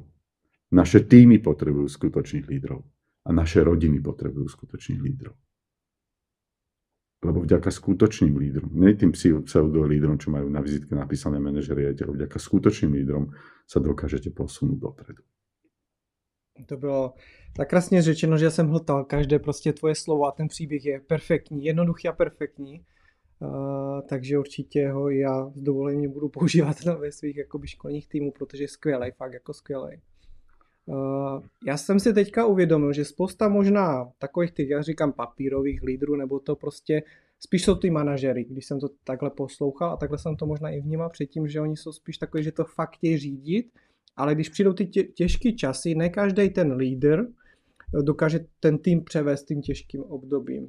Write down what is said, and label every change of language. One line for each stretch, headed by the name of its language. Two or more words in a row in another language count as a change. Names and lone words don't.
Slovak: Naše týmy potrebujú skutočných lídrov. A naše rodiny potrebujú skutočných lídrov. Lebo vďaka skutočným lídrom, nie tým pseudolídrom, čo majú na vizitke napísané manažeri, vďaka skutočným lídrom sa dokážete posunúť dopredu.
Czech: To bylo tak krásně řečeno, že jsem hltal každé prostě tvoje slovo a ten příběh je perfektní, jednoduchý a perfektní. Takže určitě ho já s dovolením budu používat ve svých jakoby školních týmů, protože je skvělej, fakt jako skvělej. Já jsem si teďka uvědomil, že spousta možná takových těch, já říkám papírových lídrů, nebo to prostě spíš jsou ty manažery, když jsem to takhle poslouchal a takhle jsem to možná i vnímal předtím, že oni jsou spíš takový, že to fakt chtějí řídit, ale když přijdou ty těžké časy, ne každý ten lídr dokáže ten tým převést tím těžkým obdobím.